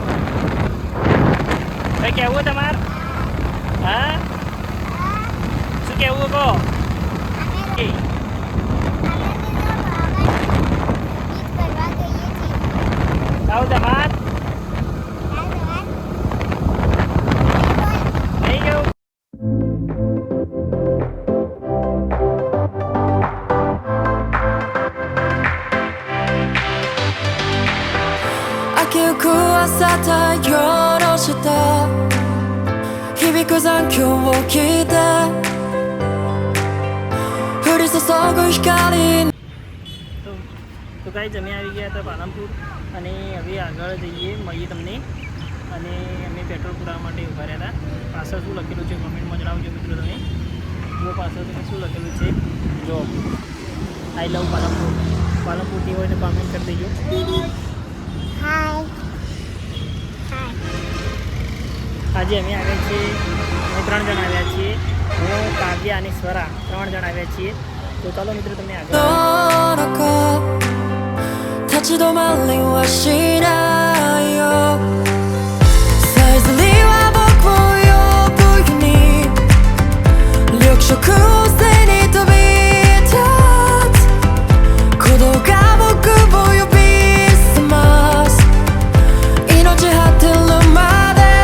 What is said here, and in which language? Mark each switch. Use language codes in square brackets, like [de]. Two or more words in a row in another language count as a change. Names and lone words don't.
[gu] ભાઈ કહેવું તમારે? હા શું કહેવું કહો? કે આવું તમાર નહીં ગયું. [ja] 秋く朝太陽の下響く残響を聞いて降り注ぐ光 [gu] તો ગાઈઝ અમે આવી ગયા હતા પાલનપુર અને હવે આગળ જઈએ મળીએ તમને. અને અમે પેટ્રોલ પુરાવા માટે ઊભા રહ્યા હતા. પાછળ શું લખેલું છે કોમેન્ટમાં જણાવજો મિત્રો તમે. જો પાછળ તમે શું લખેલું છે જો [en] I love Palanpur. [gu] પાલનપુરથી હોય તો કોમેન્ટ કરી દેજો. હાય. હાય. આજે અમે આવ્યા છીએ, અમે 3 જણા આવ્યા છીએ. હું, કાવ્યા અને સ્વરા 3 જણા આવ્યા છીએ. તો ચાલો મિત્રો તમને આગળ. [ja] の中立ち止まりはしないよさえずりは僕を呼ぶように緑色を背に飛び立つ鼓動が僕を呼び覚ます命果てるまで